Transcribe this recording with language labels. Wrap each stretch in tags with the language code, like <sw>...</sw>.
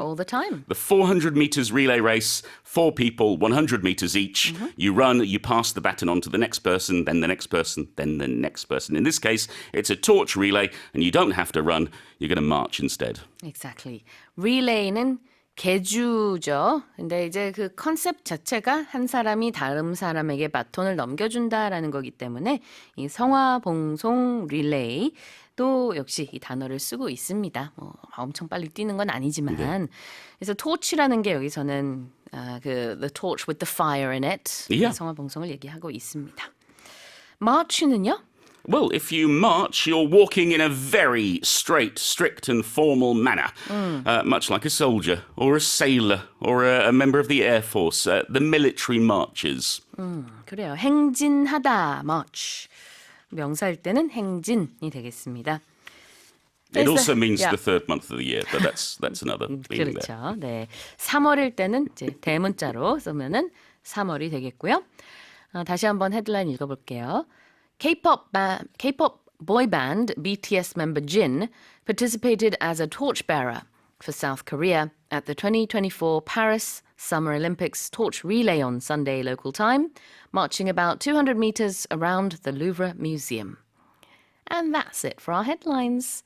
<en>All the time. The 400 meters relay race, 4 people, 100 meters each. You run, you pass the baton on to the next person, then the next person, then the next person. In this case, it's a torch relay, and you don't have to run, you're going to march instead.</en> <ko>Exactly. 릴레이는 개주죠. 근데 이제 그 컨셉 자체가 한 사람이 다른 사람에게 바톤을 넘겨준다라는 거기 때문에 이 성화봉송 릴레이 또 역시 이 단어를 쓰고 있습니다. 뭐 엄청 빨리 뛰는 건 아니지만 그래서 torch라는 게 여기서는 그</ko> <en>the torch with the fire in it Yeah.</en> <ko>성화봉송을 얘기하고 있습니다. march는요?</ko> <en>Well, if you march, you're walking in a very straight, strict, and formal manner, much like a soldier or a sailor or a member of the Air Force, the military marches.</en> <ko>그래요. 행진하다, march. 명사일 때는 행진이 되겠습니다.</ko> <en>It also</en> <ko>그래서-</ko> <en>means yeah. the third month of the year, but that's another meaning there.</en> <ko>그렇죠. 네. 3월일 때는 이제 대문자로 쓰면은 3월이 되겠고요. 다시 한번 헤드라인 읽어볼게요.</ko> <en>K-pop boy band BTS member Jin participated as a torchbearer for South Korea at the 2024 Paris Summer Olympics torch relay on Sunday local time, marching about 200 meters around the Louvre Museum. And that's it for our headlines.</en>